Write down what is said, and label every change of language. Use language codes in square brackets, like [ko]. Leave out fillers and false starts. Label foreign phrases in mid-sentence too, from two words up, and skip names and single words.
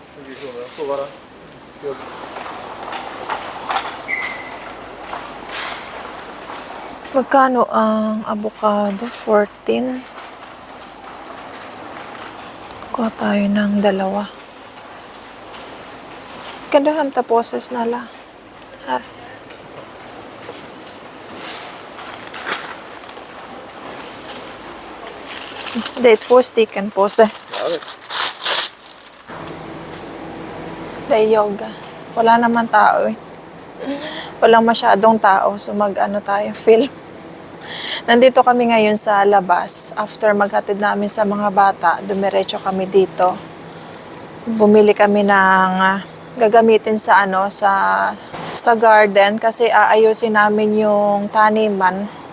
[tl] Magkano ang avocado? 14. Kuha tayo ng dalawa. Kadahan taposes na la. [sv] Har. Det är 2 stycken påse. Ja, det. Det är yoga. [tl] Wala naman tao eh. Walang masyadong tao. So mag-ano tayo, film. Nandito kami ngayon sa labas. After maghatid namin sa mga bata, dumiretso kami dito. Bumili kami ng gagamitin sa ano, sa garden kasi aayusin namin yung taniman.